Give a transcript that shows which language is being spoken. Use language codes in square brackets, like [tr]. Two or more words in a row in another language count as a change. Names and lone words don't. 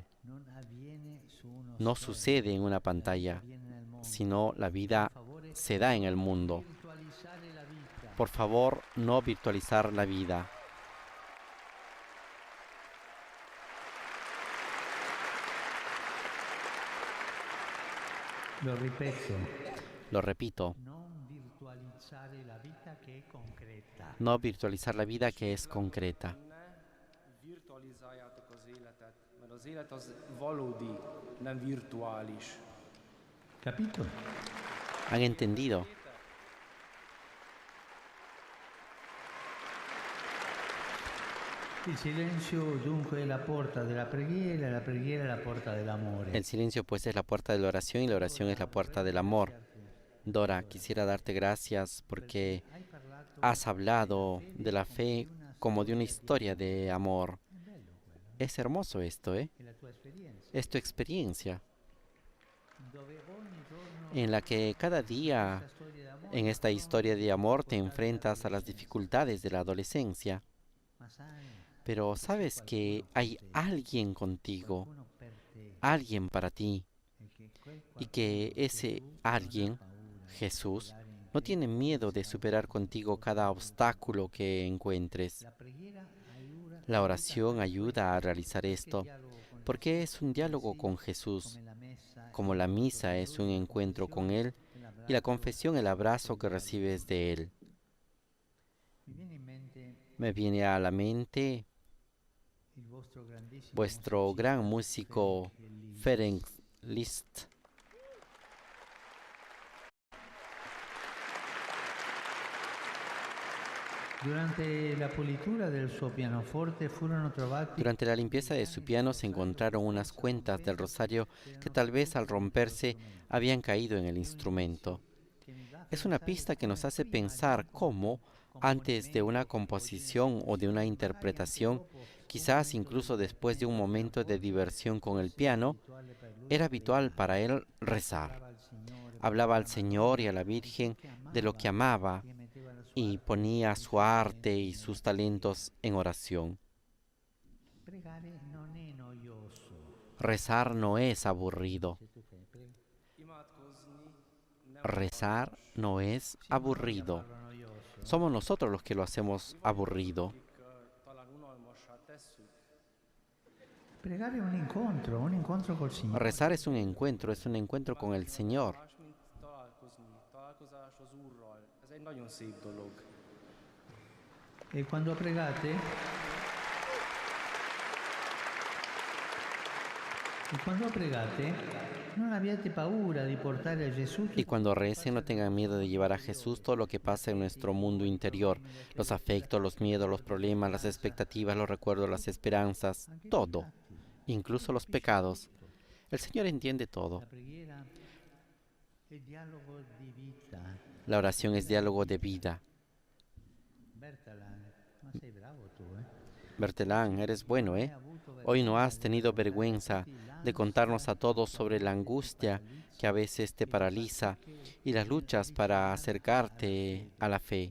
[es] No sucede en una pantalla, sino la vida se da en el mundo. Por favor, no virtualizar la vida. [it] Lo ripeto. [es] Lo repito, [it] Non virtualizzare la vita che è concreta. [es] no virtualizar la vida que es concreta. [hu] Ne virtualizáljátok az életet, mert az élet az valódi, nem virtuális. [it] Capito? [es] ¿Han entendido? [it] Il silenzio dunque è la porta della preghiera e la preghiera è la porta dell'amore. [es] El silencio pues es la puerta de la oración y la oración es la puerta del amor. Dora, quisiera darte gracias porque has hablado de la fe como de una historia de amor. Es hermoso esto, ¿eh? [it] È la tua esperienza. [es] Es tu experiencia [it] Dove ogni giorno [es] en la que cada día [it] questa storia d'amore [es] en esta historia de amor te enfrentas a las dificultades de la adolescencia, [it] ma sai, [es] pero sabes que hay alguien contigo, [it] qualcuno per te [es] alguien para ti, [it] e che quel [es] y que ese alguien, Jesús, no tiene miedo de superar contigo cada obstáculo que encuentres. [it] la preghiera aiuta [es] La oración ayuda a realizar esto, [it] dialogo con [es] porque es un diálogo con Jesús, [it] come la messa [es] como la misa es un encuentro con Él y la confesión el abrazo que recibes de Él. [it] mi viene in mente [es] Me viene a la mente [it] il vostro grandissimo [es] vuestro gran músico Ferenc Liszt. [it] Durante la pulitura del suo pianoforte furono trovati [es] Durante la limpieza de su piano se encontraron unas cuentas del rosario que tal vez al romperse habían caído en el instrumento. Es una pista que nos hace pensar cómo, antes de una composición o de una interpretación, quizás incluso después de un momento de diversión con el piano, era habitual para él rezar. Hablaba al Señor y a la Virgen de lo que amaba y ponía su arte y sus talentos en oración. [it] Pregare non è noioso. [es] Rezar no es aburrido. [hu] Imádkozni nem [es] Rezar no es aburrido. Somos nosotros los que lo hacemos aburrido. [hu] talán unalmassá tesszük. [it] Pregare è un incontro col Signore. [es] Rezar es un encuentro con el Señor. [hu] Más, mint találkozni. Találkozás az Úrral. Ez egy nagyon szép dolog. [it] E quando pregate? Non abbiate paura di portare a Gesù [es] Y cuando recen, no tengan miedo de llevar a Jesús todo lo que pasa en nuestro mundo interior, los afectos, los miedos, los problemas, las expectativas, los recuerdos, las esperanzas, todo, incluso los pecados. El Señor entiende todo. [it] La preghiera è dialogo di vita. [es] La oración es diálogo de vida. [it] Bertalan, ma sei bravo tu, eh? [es] Bertelán, eres bueno, ¿eh? Hoy no has tenido vergüenza de contarnos a todos sobre la angustia que a veces te paraliza y las luchas para acercarte a la fe.